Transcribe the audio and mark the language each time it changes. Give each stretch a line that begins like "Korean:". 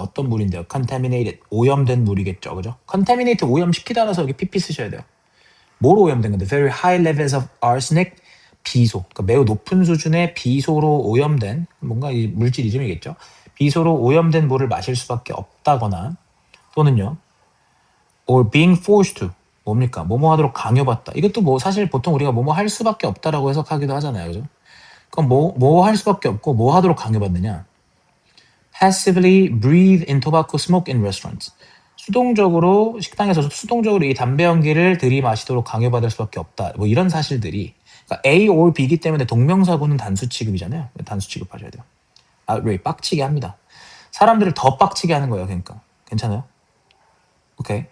Korean: 어떤 물인데요? Contaminated. 오염된 물이겠죠. 그죠? Contaminated 오염시키다라서 여기 pp 쓰셔야 돼요. 뭐로 오염된 건데?
English: Very high levels of arsenic. 비소.
Korean: 그러니까 매우 높은 수준의 비소로 오염된 뭔가 이 물질 이름이겠죠. 비소로 오염된 물을 마실 수밖에 없다거나 또는요.
English: or being forced to,
Korean: 뭡니까? 뭐뭐 하도록 강요받다. 이것도 뭐 사실 보통 우리가 뭐뭐 할 수밖에 없다라고 해석하기도 하잖아요. 그죠? 그럼 뭐 할 수밖에 없고 뭐 하도록 강요받느냐?
English: Passively breathe in tobacco smoke in restaurants.
Korean: 수동적으로 식당에서 수동적으로 이 담배 연기를 들이마시도록 강요받을 수밖에 없다. 뭐 이런 사실들이, 그러니까 A or B이기 때문에 동명사구는 단수 취급이잖아요. 단수 취급하셔야 돼요. outrage, 빡치게 합니다. 사람들을 더 빡치게 하는 거예요. 그러니까 괜찮아요? 오케이.